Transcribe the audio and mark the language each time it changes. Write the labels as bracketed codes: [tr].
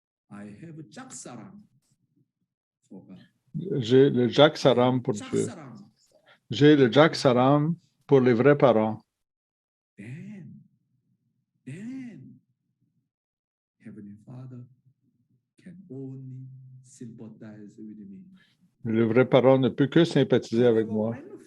[en] I have a Jaksaram for God. [fr] J'ai le Jaksaram pour Dieu. J'ai le Jaksaram pour les vrais parents. [en] Then, Heavenly Father can only sympathize with me. [fr] Le vrai parent ne peut que sympathiser avec moi.